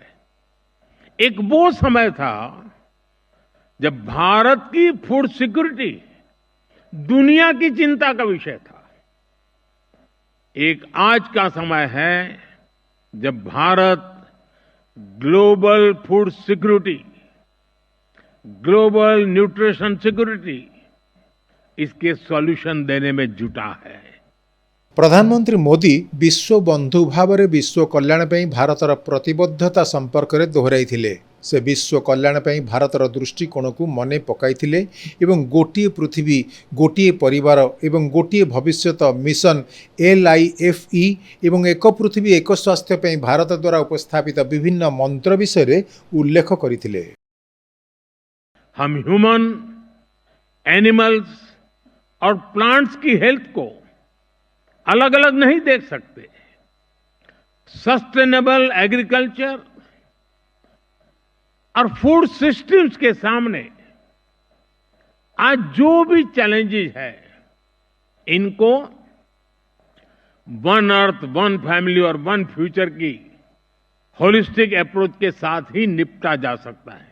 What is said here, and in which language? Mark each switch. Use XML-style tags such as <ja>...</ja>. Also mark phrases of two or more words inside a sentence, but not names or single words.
<hi>एक वो समय था जब भारत की</hi> <en>food security</en> <hi>दुनिया की चिंता का विषय था। एक आज का समय है जब भारत</hi> <en>global food security global nutrition security</en> <hi>इसके सॉल्यूशन देने में जुटा है।</hi> <or>ପ୍ରଧାନମନ୍ତ୍ରୀ ମୋଦି ବିଶ୍ୱ ବନ୍ଧୁ ଭାବରେ ବିଶ୍ୱ କଲ୍ୟାଣ ପାଇଁ ଭାରତର ପ୍ରତିବଦ୍ଧତା ସମ୍ପର୍କରେ ଦୋହରାଇଥିଲେ। ସେ ବିଶ୍ୱ କଲ୍ୟାଣ ପାଇଁ ଭାରତର ଦୃଷ୍ଟିକୋଣକୁ ମନେ ପକାଇଥିଲେ ଏବଂ ଗୋଟିଏ ପୃଥିବୀ ଗୋଟିଏ ପରିବାର ଏବଂ ଗୋଟିଏ ଭବିଷ୍ୟତ ମିଶନ LIFE ଏବଂ ଏକ ପୃଥିବୀ ଏକ ସ୍ୱାସ୍ଥ୍ୟ ପାଇଁ ଭାରତ ଦ୍ୱାରା ଉପସ୍ଥାପିତ ବିଭିନ୍ନ ମନ୍ତ୍ର ବିଷୟରେ ଉଲ୍ଲେଖ କରିଥିଲେ।</or> <hi>हम</hi> <en>human animals</en> <hi>और प्लांट्स की हेल्थ को अलग अलग नहीं देख सकते।</hi> <en>sustainable agriculture</en> <hi>और</hi> <en>food systems</en> <hi>के सामने आज जो भी चैलेंजेस है इनको</hi> <en>one earth one family</en> <hi>और</hi> <en>one future</en> <hi>की</hi> <en>holistic approach</en> <hi>के साथ ही निपटा जा सकता है।</hi>